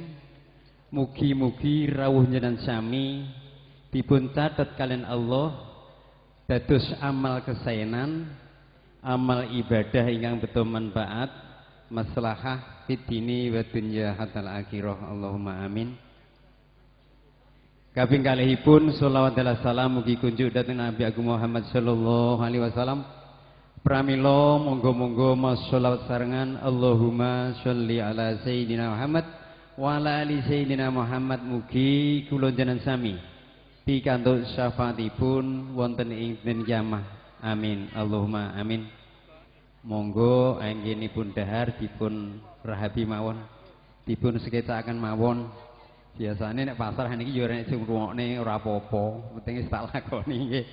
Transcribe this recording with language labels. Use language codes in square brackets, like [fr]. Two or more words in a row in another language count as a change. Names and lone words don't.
[jv] Mugi-mugi rawuh njenengan sami dipun catet kalian Allah dados amal kesaenan, amal ibadah ingkang beto manfaat, [ar] مصلحة في الدين والدنيا حتى الآخرة. اللهم آمين. [jv] Kaping kalihipun sholawat dan salam mugi kunjuk dhateng Nabi Agung Muhammad [ar] صلى الله عليه وسلم. [jv] Pramila monggo-monggo mas sholawat sarengan [ar] اللهم صل على سيدنا محمد وعلى آل سيدنا محمد [jv] mugi kula njenengan sami pikantuk syafaatipun wonten ing dinten kiamah. [ar] آمين. اللهم آمين. [jv] Monggo anggenipun dahar dipun rahabi mawon, dipun sekecakaken mawon. Biasanya nek pasar niki yo nek sing ngrungokne ora apa-apa, penting wis tak lakoni nggih.